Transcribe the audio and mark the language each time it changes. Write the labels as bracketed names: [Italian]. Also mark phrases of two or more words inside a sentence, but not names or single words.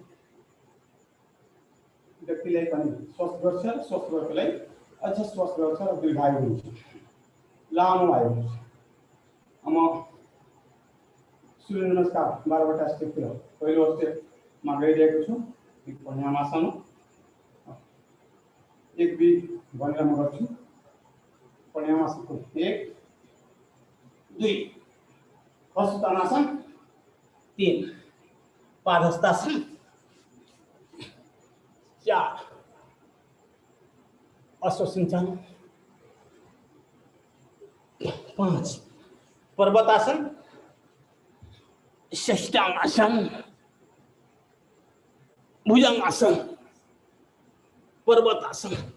[Nepali] व्यक्तिलाई पनि स्वस्थ गर्छ स्वस्थ भएकोलाई अझ स्वस्थ गर्छ र दीर्घायु हुन्छ लामो आयु हुन्छ अब सूर्य नमस्कार 12वटा स्टेप थियो पहिलो स्टेपमा गइरहेको छु प्राणायामासन एक दुई भनेर म गर्छु प्राणायामासनको एक दुई हस्तानासन तीन पादहस्तासन चार अश्वसिंचन पांच पर्वतासन षष्ठांगासन भुजंगासन पर्वतासन